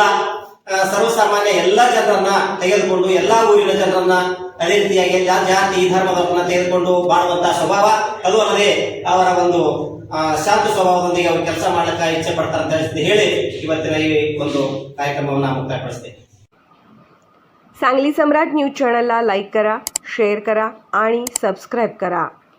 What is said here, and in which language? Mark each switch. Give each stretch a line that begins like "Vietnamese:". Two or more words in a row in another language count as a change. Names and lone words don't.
Kannada: ಸರ್ವಸಾಮಾನ್ಯ ಎಲ್ಲ ಜನರನ್ನ ತೆಗೆದುಕೊಂಡು ಎಲ್ಲ ಊರಿನ ಜನರನ್ನ ಅದೇ ರೀತಿಯಾಗಿ ಜಾತಿ ಧರ್ಮದವರನ್ನ ತೆಗೆದುಕೊಂಡು ಬಾಳುವಂತಹ ಸ್ವಭಾವ, ಅದು ಅಲ್ಲದೆ ಅವರ ಒಂದು ಶಾಂತ ಸ್ವಭಾವದೊಂದಿಗೆ ಅವರು ಕೆಲಸ ಮಾಡ್ಲಿಕ್ಕೆ ಇಚ್ಛೆ ಪಡ್ತಾರೆ ಅಂತ ಹೇಳಿ ಇವತ್ತಿನ ಈ ಒಂದು ಕಾರ್ಯಕ್ರಮವನ್ನು ಮುಕ್ತಾಯಪಡಿಸ್ತೇವೆ।
Marathi: सांगली सम्राट न्यूज चॅनलला लाईक करा, शेअर करा आणि सबस्क्राईब करा।